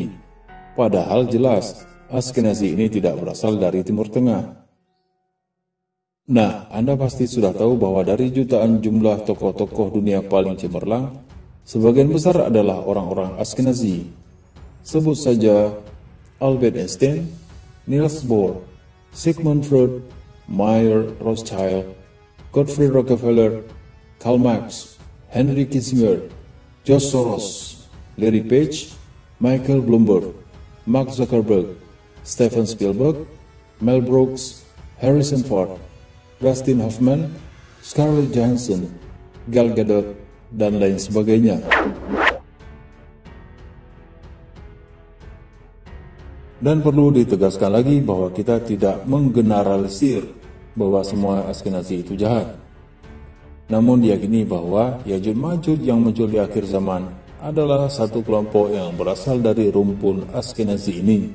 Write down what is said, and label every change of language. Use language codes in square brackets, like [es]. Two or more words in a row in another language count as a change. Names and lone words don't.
[id] Padahal jelas, Askenazi ini tidak berasal dari Timur Tengah. Nah, Anda pasti sudah tahu bahwa dari jutaan jumlah tokoh-tokoh dunia paling cemerlang, sebagian besar adalah orang-orang Askenazi. Sebut saja Albert Einstein, Niels Bohr, Sigmund Freud, Mayer Rothschild, Godfrey Rockefeller, Karl Marx, Henry Kissinger, George Soros, Larry Page, Michael Bloomberg, Mark Zuckerberg, Steven Spielberg, Mel Brooks, Harrison Ford, Dustin Hoffman, Scarlett Johansson, Gal Gadot, dan lain sebagainya. Dan perlu ditegaskan lagi bahwa kita tidak menggeneralisir bahwa semua Askenazi itu jahat. Namun diyakini bahwa Ya'juj Ma'juj yang muncul di akhir zaman adalah satu kelompok yang berasal dari rumpun Askenazi ini.